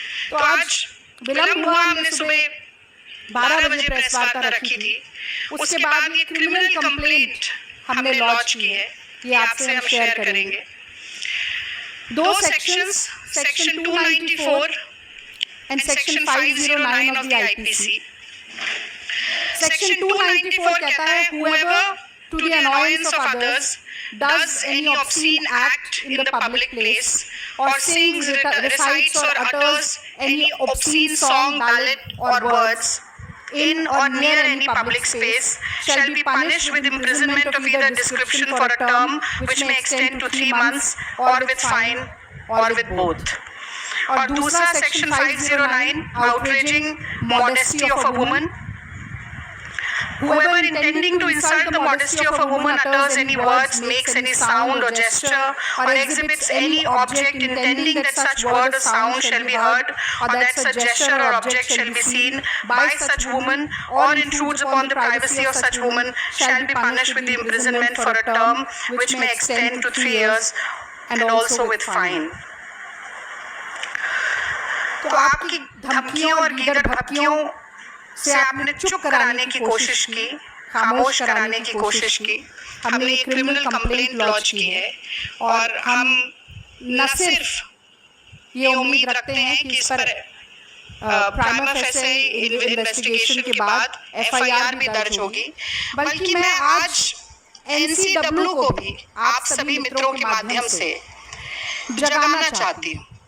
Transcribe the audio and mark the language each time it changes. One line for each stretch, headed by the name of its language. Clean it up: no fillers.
Hindi: तो आज विलंब हुआ, हमने सुबह 12 बजे प्रेस वार्ता रखी थी। उसके बाद ये क्रिमिनल कंप्लेंट हमने लॉन्च की है, ये आपसे हम शेयर करेंगे।
English: 2 sections, section 294 and section 509 of the IPC.
Hindi: Section 294 कहता है,
English: whoever to the annoyance of others does any obscene act in the public place or sings, recites or utters any obscene song, ballad or words in or near any public space shall be punished with imprisonment of either description for a term which may extend to 3 months or with fine or with both.
Hindi: और दूसरा section
English: 509, outraging modesty of a woman. Whoever intending to insult the modesty of a woman utters any words, makes any sound or gesture, or exhibits any object intending that such word or sound shall be heard, or that such gesture or object shall be seen by such woman, or intrudes upon the privacy of such woman, shall be punished with the imprisonment for a term which may extend to 3 years, and also with fine.
Hindi: तो आपकी धमकियों और गीदड़ भपकियों से आपने चुप कराने की कोशिश की, खामोश कराने की कोशिश की। हमने एक क्रिमिनल कंप्लेंट लॉन्च की है और हम न सिर्फ ये उम्मीद रखते हैं कि इस पर प्राइमा फेसे इन्वेस्टिगेशन के बाद एफआईआर भी दर्ज होगी, बल्कि मैं आज एनसीडब्ल्यू को भी आप सभी मित्रों के माध्यम से जगाना चाहती हूँ।